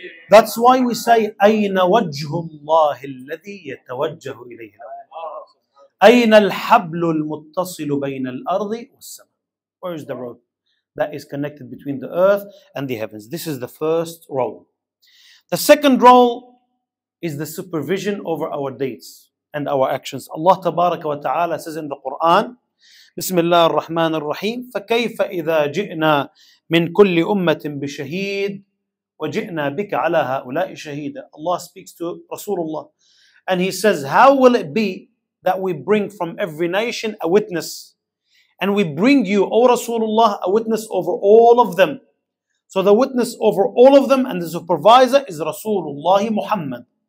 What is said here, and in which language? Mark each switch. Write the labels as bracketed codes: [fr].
[en] That's why we say [ar] أين وجه الله الذي يتوجه إليه أين الحبل المتصل بين الأرض والسماء. [en] Where is the road that is connected between the earth and the heavens? This is the first role. The second role is the supervision over our deeds and our actions. Allah tabaraka wa ta'ala says in the Quran, [ar] بسم الله الرحمن الرحيم فكيف إذا جئنا من كل أمة بشهيد وجئنا بك على هؤلاء شهيدا. [en] Allah speaks to Rasulullah and he says, how will it be that we bring from every nation a witness, and we bring you, O Rasulullah, a witness over all of them. So the witness over all of them and the supervisor is Rasulullah Muhammad.